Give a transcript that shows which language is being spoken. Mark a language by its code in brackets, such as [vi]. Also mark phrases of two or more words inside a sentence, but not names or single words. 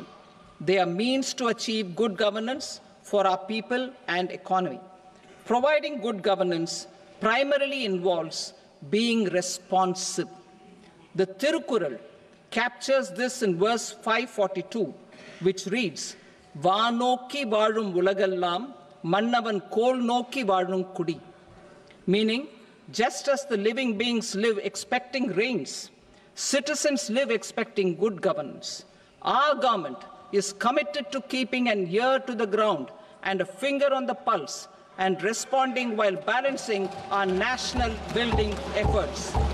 [en] They are means to achieve good governance for our people and economy. Providing good governance primarily involves being responsive. The Tirukural captures this in verse 542, which reads, [ta] "வானோக்கி வாழும் உலகெல்லாம் மன்னவன் கோல் நோக்கி வாழும் குடி," [en] meaning, just as the living beings live expecting rains, citizens live expecting good governance. Our government is committed to keeping an ear to the ground and a finger on the pulse and responding while balancing our national building efforts.